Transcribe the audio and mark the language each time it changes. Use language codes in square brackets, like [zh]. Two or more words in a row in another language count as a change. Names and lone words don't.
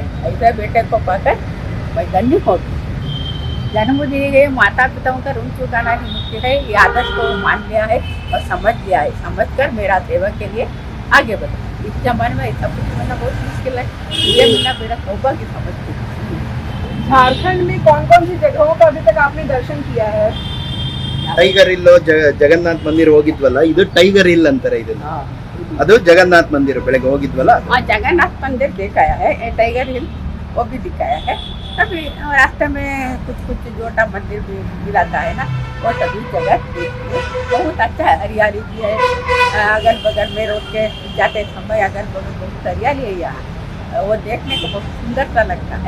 [hi] ऐसे बेटे को पाकर मैं धन्य हो गई। जन्म दिए गए माता पिताओं का ऋण चुकाना ही मुख्य है, ये आदर्श को मान लिया है और समझ लिया है, समझ कर मेरा सेवा के लिए आगे बढ़ा। इस जमाने में ऐसा कुछ मिलना बहुत मुश्किल है, ये मिलना मेरा सौभाग्य समझती हूँ। झारखंड में कौन कौन सी जगहों का अभी तक आपने दर्शन किया है? [kn] ಟೈಗರ್ ಹಿಲ್, ಜಗನ್ನಾಥ್ ಮಂದಿರ ಹೋಗಿದ್ವಲ್ಲ, ಇದು ಟೈಗರ್ ಹಿಲ್ ಅಂತಾರೆ ಇದನ್ನ, ಅದು ಜಗನ್ನಾಥ್ ಮಂದಿರ ಬೆಳಗ್ಗೆ ಹೋಗಿದ್ವಲ್ಲ। [hi] हाँ, जगन्नाथ मंदिर दिखाया है, टाइगर हिल वो भी दिखाया है। तभी रास्ते में कुछ छोटा मंदिर भी मिलाता है ना, वो सभी जगह देखिए, बहुत अच्छा है, हरियाली भी है, अगल बगल में रोड के जाते समय अगल बगल बहुत हरियाली है यहाँ, वो देखने को बहुत सुंदर सा लगता है।